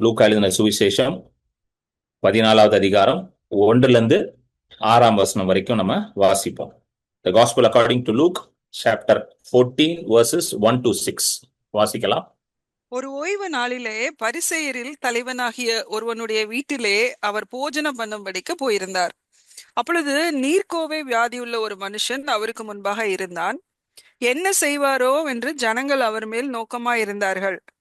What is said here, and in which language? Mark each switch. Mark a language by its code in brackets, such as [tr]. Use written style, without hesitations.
[ta] லூக்கா எழுதின சுவிசேஷம் 14வது அதிகாரம் 1 6 வரைக்கும் நம்ம வாசிப்போம். [en] The Gospel according to Luke chapter 14 verses 1 to 6 [ta] வாசிக்கலாம். ஒரு ஓய்வு நாளிலே பரிசேயரில் தலைவனாகிய ஒருவனுடைய வீட்டிலே அவர் போஜனம் பண்ணும்படிக்கு போயிருந்தார். அப்பொழுது நீர்க்கோவை வியாதியுள்ள ஒரு மனுஷன் அவருக்கு முன்பாக இருந்தான். என்ன செய்வாரோ என்று ஜனங்கள் அவர் மேல் நோக்கமாயிருந்தார்கள்.